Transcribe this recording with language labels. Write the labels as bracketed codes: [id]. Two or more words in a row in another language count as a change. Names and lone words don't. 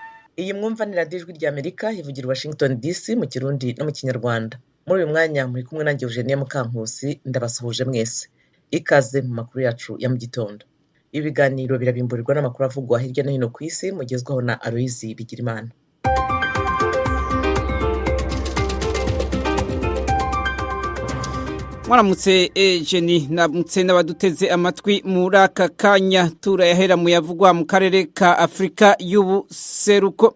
[rw] Iyi mwumva ni radiyo Ijwi ry'Amerika ivugira i Washington DC mu Kirundi no mu Kinyarwanda. Muri uyu mwanya muri kumwe nanjye Eugenie Mukankusi, ndabasuhuje mwese. Ikaze mu makuru yacu ya mu gitondo. Ibi biganiro birabimburirwa n'amakuru avugwa hirya no hino ku isi mugezwaho na Aloyizi Bigirimana. Mwaramutse Eugenie, namutse n'abaduteze amatwi muri aka kanya turayahera mu yavugwa mu karere ka Afrika y'ubuseruko.